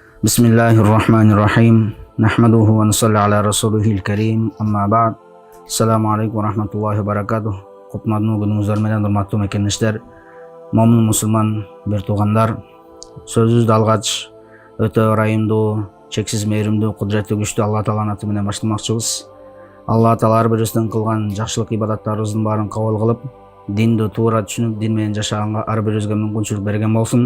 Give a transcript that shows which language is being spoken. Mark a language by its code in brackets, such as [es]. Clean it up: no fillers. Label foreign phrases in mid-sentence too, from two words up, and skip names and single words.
[ar] بسم الله الرحمن الرحيم. نحمده ونصلي على رسوله الكريم. أما بعد. السلام عليكم ورحمة الله وبركاته. [ky] Кутмандуу күнүңүздөр менен урматтуу мекендештер, момун мусулман бир туугандар. Сөзүбүздү алгач өтө ырайымдуу, чексиз мээримдүү, кудуреттүү, күчтүү Алла Тааланын аты менен баштамакчыбыз. Алла Таала ар бирибиздин кылган жакшылык ибадаттарыбыздын баарын кабыл кылып, динди туура түшүнүп, дин менен жашаганга ар бирибизге мүмкүнчүлүк берген болсун.